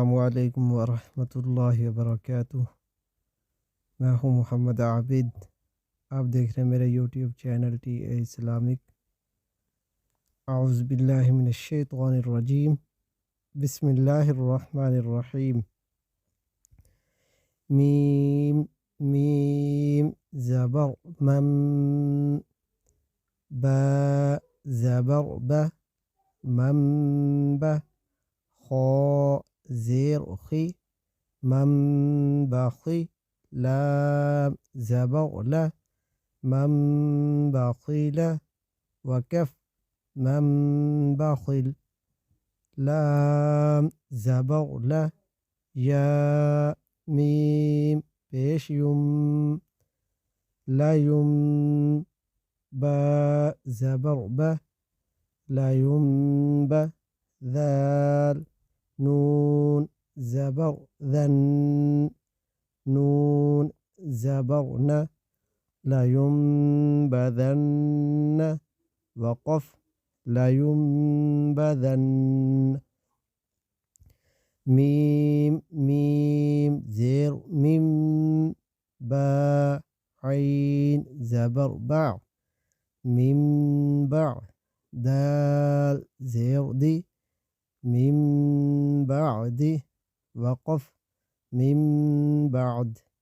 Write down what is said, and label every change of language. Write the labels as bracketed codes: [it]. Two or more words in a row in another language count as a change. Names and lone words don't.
[ar] السلام عليكم ورحمة الله وبركاته. [hi] मैं हूं मोहम्मद आबिद। आप देख रहे हैं मेरा यूट्यूब चैनल टी ए इस्लामिक। [ar] أعوذ بالله من الشيطان الرجيم. بسم الله الرحمن الرحيم. [hi] मीम मीम ज़बर मम, बा ज़बर ब, मंबा, खा ज़ेर खी, मंबखी, लाम ज़बर ला, मंबखिला, वकफ मंबखिल, लाम ज़बर ला, या मीम पेश युम, लायुम, बा ज़बर ब, लायुम ब, ذال नून ज़बर ذन, नून ज़बर न, लायुम्बदन्न, वक़फ़ लायुम्बदन्न, मीम मीम ज़ेर मिम, बा ऐन ज़बर बा, मिम बा, दाल ज़ेर दी, मिम बादी, वक़फ़ मिम बाद,